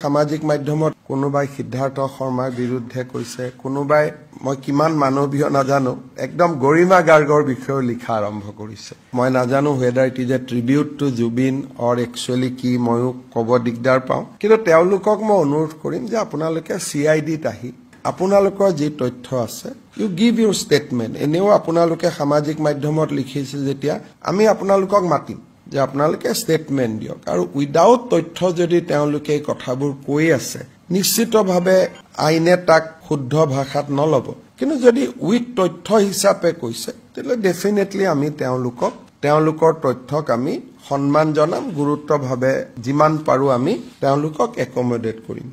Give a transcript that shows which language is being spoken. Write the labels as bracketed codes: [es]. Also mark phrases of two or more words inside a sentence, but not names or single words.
[as] সামাজিক মাধ্যমত কোনোবাই সিদ্ধাৰ্থ শৰ্মাৰ বিৰুদ্ধে কৈছে, কোনোবাই মই কিমান মানৱীয় নাজানো একদম গৰিমা গাৰ্গৰ বিষয়ে লিখা আৰম্ভ কৰিছে। মই নাজানো [en] whether it is a tribute to Jubin or actually [as] কি ময়ো ক'ব দিগদাৰ পাওঁ, কিন্তু তেওঁলোকক মই অনুৰোধ কৰিম যে আপোনালোকে CIDত আহি আপোনালোকৰ যি তথ্য আছে [en] you give your statement। [as] এনেও আপোনালোকে সামাজিক মাধ্যমত লিখিছে যেতিয়া আমি আপোনালোকক মাতিম যে আপোনালোকে ষ্টেটমেন্ট দিয়ক, আৰু উইদাউট তথ্য যদি তেওঁলোকে এই কথাবোৰ কৈ আছে নিশ্চিতভাৱে আইনে তাক শুদ্ধ ভাষাত নলব, কিন্তু যদি উইথ তথ্য হিচাপে কৈছে তেলে ডেফিনেটলি আমি তেওঁলোকৰ তথ্যক আমি সন্মান জনাম, গুৰুত্বভাৱে যিমান পাৰো আমি তেওঁলোকক একমডেট কৰিম।